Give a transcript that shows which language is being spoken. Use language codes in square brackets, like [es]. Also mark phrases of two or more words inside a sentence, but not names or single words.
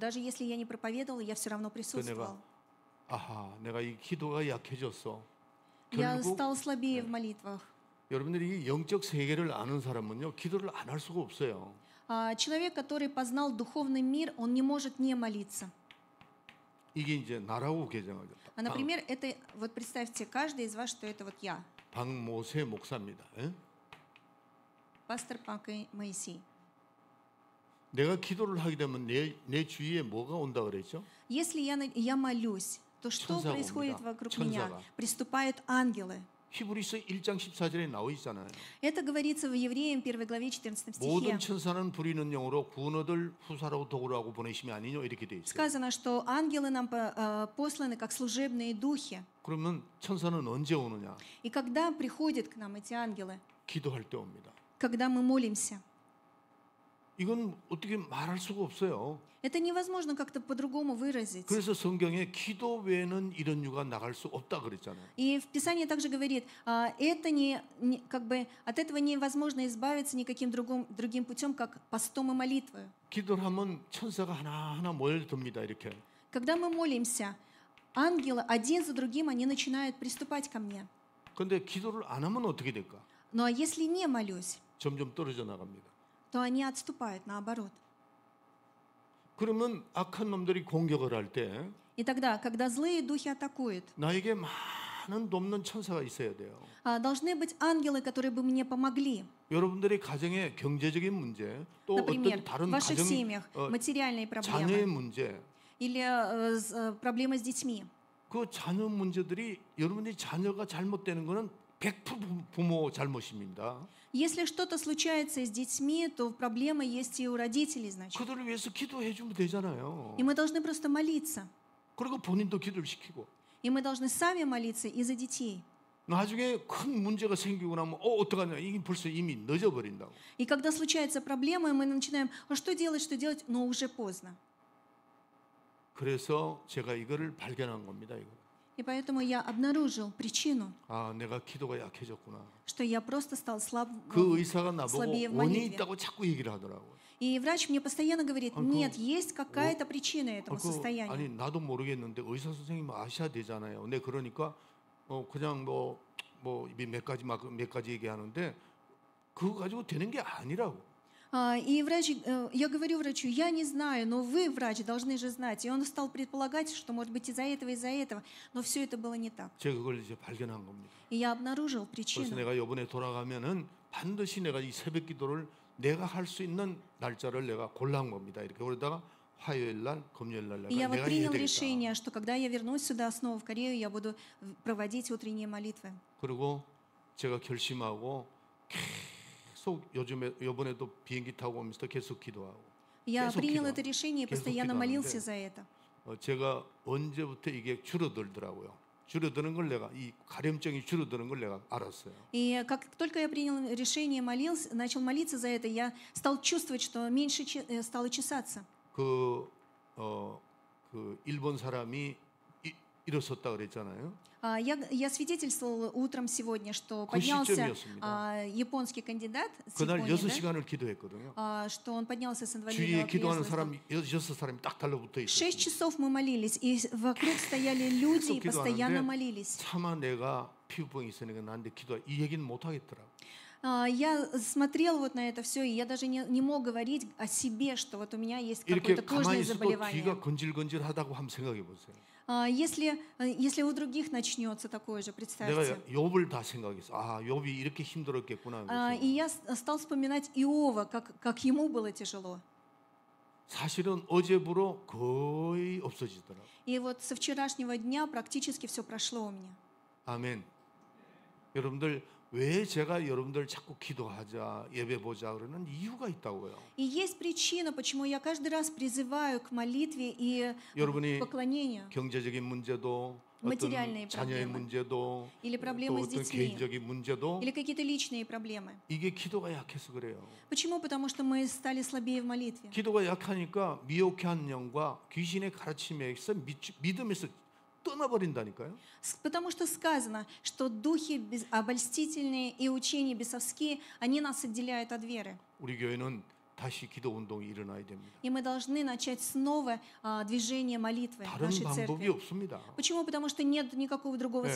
[ru] Даже если я не проповедовал, я все равно присутствовал. [ko] 아하, 내가 이 기도가 약해졌어. [ru] Я [ko] 결국 [ru] стал слабее в молитвах. [ko] 여러분들이 이 영적 세계를 아는 사람은요 기도를 안 할 수가 없어요. [ru] Человек, который познал духовный мир, он не может не молиться. [ko] 이게 이제 나라고 개정하죠. [ru] Например, это вот представьте каждый из вас, что это вот я, [ko] 박모세 목사입니다. 예? [ru] пастор Пак Моисей. [ko] 내가 기도를 하게 되면 내 주위에 뭐가 온다 그랬죠? [ru] Если я молюсь, то что [ko] 천사가 [ru] происходит [ko] 옵니다. [ru] вокруг [ko] 천사가. [ru] меня? Приступают ангелы. [ko] 히브리서 1장 14절에 나와 있잖아요. [ru] Это говорится в Евреям 1 главе 14 стихе. [ko] 모든 천사는 부리는 영으로 구원 얻을 후사라고 도구라고 보내심이 아니뇨 이렇게 돼 있어요. [ru] Сказано, что ангелы нам посланы как служебные духи. [ko] 그러면 천사는 언제 오느냐? [ru] И когда приходят к нам эти ангелы? [ko] 기도할 때 옵니다. [ru] Когда мы молимся. [ko] 이건 어떻게 말할 수가 없어요. [ru] Это невозможно как-то по-другому выразить. [ko] 그래서 성경에 기도 외에는 이런 유가 나갈 수 없다 그랬잖아요. [ru] И в Писании также говорит, это как бы от этого невозможно избавиться никаким другим путем, как постом и молитвой. [ko] 기도를 하면 천사가 하나하나 몰려듭니다. 이렇게. [ru] Когда мы молимся, ангелы один за другим они начинают приступать ко мне. [ko] 그런데 기도를 안 하면 어떻게 될까? [ru] Ну а если не молюсь, [ko] 점점 떨어져 나갑니다. [ru] то они отступают, наоборот. [ko] 그러면 악한 놈들이 공격을 할 때 [ru] И тогда, когда злые духи атакуют, [ko] 나에게 많은 돕는 천사가 있어야 돼요. [ru] должны быть ангелы, которые бы мне помогли. [ko] 여러분들의 가정의 경제적인 문제, 또 [ru] Например, [ko] 어떤 다른 [ru] в ваших [ko] 가정 [ru] семьях материальные [ko] 자녀의 [ru] проблемы [ko] 문제, [ru] или проблемы с детьми. [ko] 그 자녀 문제들이 여러분의 자녀가 잘못되는 것은 100% 부모 잘못입니다. [ru] Если что-то случается с детьми, то проблема есть и у родителей, значит. [ko] 그들을 위해서 기도해 주면 되잖아요. [ru] И мы должны просто молиться. [ko] 그리고 본인도 기도를 시키고. [ru] И мы должны сами молиться и за детей. [ko] 나중에 큰 문제가 생기고 나면 어떡하냐 이게 벌써 이미 늦어버린다고. [ru] И когда случается проблема, мы начинаем, что делать, но уже поздно. [ko] 그래서 제가 이거를 발견한 겁니다. 이거. [ru] И поэтому я обнаружил причину, [ko] 아, 내가 기도가 약해졌구나. [ru] что я просто стал [ko] 그 의사가 나보고 [ru] слабее в [ko] 원인이 [ru] молитве. [ko] 있다고 자꾸 얘기를 하더라고요. [ru] И врач мне постоянно говорит, нет, есть какая-то причина этому [ko] 아니 [ru] состоянию. [ko] 나도 모르겠는데 의사 선생님 아셔야 되잖아요. 네 그러니까 그냥 몇 가지 얘기하는데 그거 가지고 되는 게 아니라고. [ru] И я говорю врачу, я не знаю, но вы, врач, должны же знать. И он стал предполагать, что может быть из-за этого, но все это было не так. [ko] 제가 그걸 이제 발견한 겁니다. [ru] И я обнаружил [ko] 그래서 [ru] причину. [ko] 내가 이번에 돌아가면은 반드시 내가 이 새벽 기도를 내가 할 수 있는 날짜를 내가 골라온 겁니다. 이렇게 그러다가 화요일 날, 금요일 날 [ru] И я вот [ko] 내가 해야 [ru] принял [ko] 되겠다. [ru] решение, что когда я вернусь сюда снова в Корею, я буду проводить утренние молитвы. [ko] 그리고 제가 결심하고 계속 계속 요번에도 비행기 타고 오면서 계속 기도하고 [ru] Я [ko] 계속 [ru] принял [ko] 기도하고 [ru] это решение и [ko] 계속 [ru] постоянно молился [ko] 기도하는데 [ru] за это. [ko] 제가 언제부터 이게 줄어들더라고요. 줄어드는 걸 내가 이 가려움증이 줄어드는 걸 내가 알았어요. [ru] И как только я принял решение, молился, начал молиться за это, я стал чувствовать, что меньше стало чесаться. [ko] 그 일본 사람이 일어섰다 그랬잖아요. [ru] Я свидетельствовал утром сегодня, что [ko] 그 [ru] поднялся [ko] 시점이었습니다. [ru] японский кандидат с [ko] 그날 [ru] Японии, [ko] 6시간을 기도했거든요. [ru] что он поднялся с [ko] 주위에 [ru] инвалидного [ko] 기도하는 [ru] кресла. [ko] 사람 6사람이 딱 달라붙어 [ru] 6 [ko] 있었어요. [ru] часов мы молились, и вокруг стояли люди и [ko] 계속 [ru] постоянно [ko] 기도하는데 [ru] молились. [ko] 차마 내가 피부병이 있으니까 나한테 기도하 이 얘기는 못 하겠더라고. [ru] Я смотрел вот на это все, и я даже не мог говорить о себе, что вот у меня есть [ko] 이렇게 [ru] какое-то [ko] 가만히 [ru] кожное [ko] 있어도 [ru] заболевание. [ko] 귀가 건질건질하다고 한번 생각해 보세요. [ru] Если у других начнется такое же, представьте. [ko] 내가 욥을 다 생각했어. 아, 욥이 이렇게 힘들었겠구나. [ru] И я стал вспоминать Иова, как ему было тяжело. [ko] 사실은 어제부로 거의 없어지더라고. [ru] И вот со вчерашнего дня практически все прошло у меня. [ko] 아멘. 여러분들 왜 제가 여러분들 자꾸 기도하자, 예배 보자 그러는 이유가 있다고요. [ru] И есть причина, почему я каждый раз призываю к молитве и [ko] 여러분이 [ru] поклонению. [ko] 경제적인 문제도 어떤 [ru] Материальные [ko] 자녀의 [ru] проблемы. [ko] 문제도 [ru] Или [ko] 또 [ru] проблемы с [ko] 어떤 [ru] детьми. [ko] 개인적인 문제도 [ru] Или какие-то личные проблемы. [ko] 이게 기도가 약해서 그래요. [ru] Почему? Потому что мы стали слабее в молитве. [ko] 기도가 약하니까 미혹한 영과 귀신의 가르침에서 믿음에서 떠나버린다니까요. [ru] Потому что сказано, что духи обольстительные и учения бесовские, они нас отделяют от веры. [ko] 우리 교회는 다시 기도 운동이 일어나야 됩니다. [ru] И мы должны начать снова движение молитвы в [ko] 다른 [ru] нашей [ko] 방법이 [ru] церкви. [ko] 없습니다. [ru] Почему? Потому что нет никакого другого